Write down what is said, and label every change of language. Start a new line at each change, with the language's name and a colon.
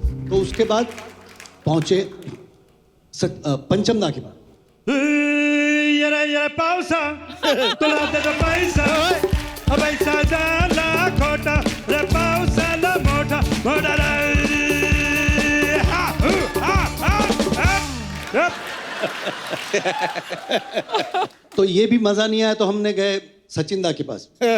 Hindi: तो उसके बाद पहुंचे पंचमदा के बाद।
Marathi: ये पाऊसा तुला दे तो पैसा, पैसा झाला खोटा, रे पाऊसाला मोठा मोठा रे।
Hindi: तो ये भी मजा नहीं आया तो हमने गए सचिन दा के पास।